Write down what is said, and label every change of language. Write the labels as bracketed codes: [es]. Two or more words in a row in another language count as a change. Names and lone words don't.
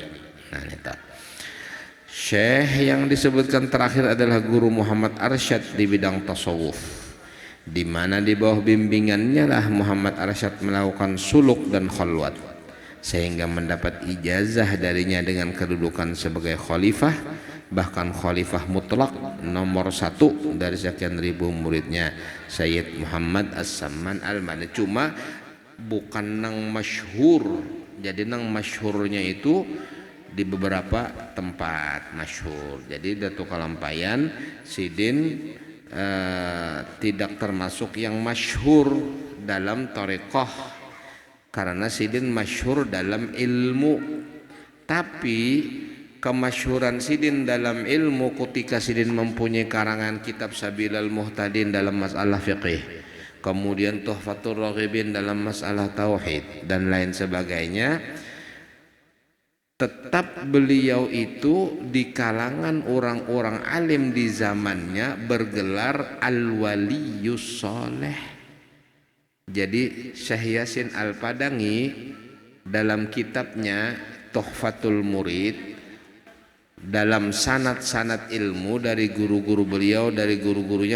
[id] Nah, itu Syekh yang disebutkan terakhir adalah guru Muhammad Arsyad di bidang tasawuf, di mana di bawah bimbingannya lah Muhammad Arsyad melakukan suluk dan khalwat, sehingga mendapat ijazah darinya dengan kedudukan sebagai khalifah, bahkan khalifah mutlak nomor 1 dari sekian ribu muridnya Sayyid Muhammad As-Samman Al-Madani. [bjn] Cuma bukan nang masyhur, jadi nang masyhurnya itu di beberapa tempat masyhur. [id] Jadi Datuk Kalampayan Sidin tidak termasuk yang masyhur dalam thariqah, karena Sidin masyhur dalam ilmu. Tapi kemasyhuran Sidin dalam ilmu ketika Sidin mempunyai karangan kitab Sabilal Muhtadin dalam masalah fiqih, kemudian Tuhfatur Raghibin dalam masalah tauhid dan lain sebagainya, tetap beliau itu di kalangan orang-orang alim di zamannya bergelar Al-Waliyus Soleh. Jadi Syekh Yasin Al-Padangi dalam kitabnya Tuhfatul Murid, dalam sanad-sanad ilmu dari guru-guru beliau, dari guru-gurunya,